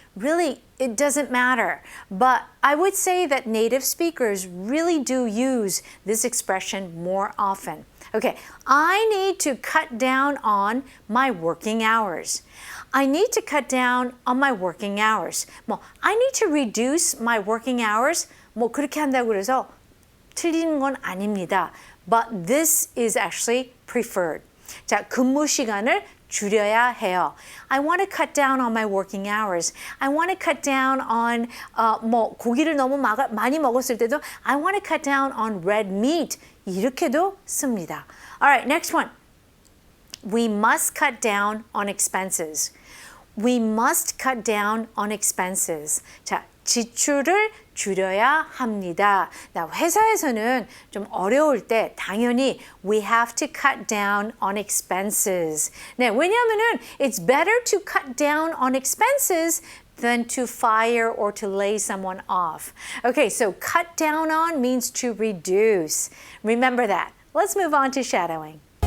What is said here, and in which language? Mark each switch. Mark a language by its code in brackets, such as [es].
[en] Really, it doesn't matter. But I would say that native speakers really do use this expression more often. Okay, I need to cut down on my working hours. I need to cut down on my working hours. I need to reduce my working hours. [ko] 그렇게 한다고 그래서 틀리는 건 아닙니다. [en] But this is actually preferred. [ko] 자, 근무 시간을 줄여야 해요. [en] I want to cut down on my working hours. I want to cut down on [ko] 고기를 너무 많이 먹었을 때도 [en] I want to cut down on red meat. [ko] 이렇게도 씁니다. [en] Alright, next one. We must cut down on expenses. We must cut down on expenses. [ko] 자, 지출을 줄여야 합니다. 나 회사에서는 좀 어려울 때 당연히 [en] we have to cut down on expenses. [ko] 네, 왜냐하면은 [en] it's better to cut down on expenses than to fire or to lay someone off. Okay, so cut down on means to reduce. Remember that. Let's move on to shadowing.